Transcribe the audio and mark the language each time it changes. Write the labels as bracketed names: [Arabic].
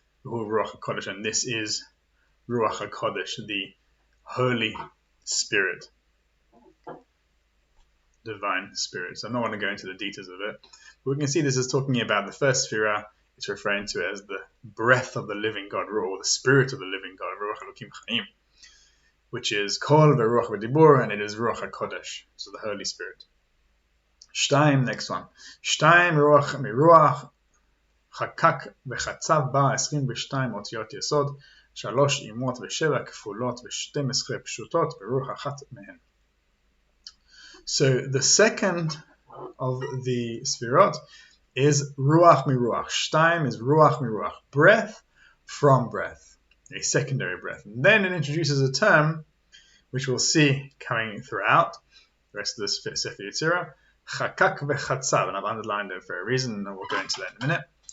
[English] Ruach HaKodesh, and this is Ruach HaKodesh, the Holy Spirit, Divine Spirit. So I'm not going to go into the details of it, but we can see this is talking about the first Sfirah it's referring to it as the breath of the living God, or the spirit of the living God, Ruach Elokim Chaim, which is Kol Veruach V'Dibur, and it is Ruach HaKodesh, so the Holy Spirit. Shtaim, next one. [Hebrew] Shtaim Ruach Miruach Chakak V'Chatzav Ba 22 אותיות יסוד, 3 אימות ו7 כפולות ו12 פשוטות ברוח אחת מהן. [English] So the second of the Sfirot is Ruach Miruach. Shtaim is Ruach Miruach, breath from breath, a secondary breath. And then it introduces a term which we'll see coming throughout the rest of this Sefer Yetzirah, Chakak V'Chatzav, and I've underlined it for a reason, and we'll go into that in a minute.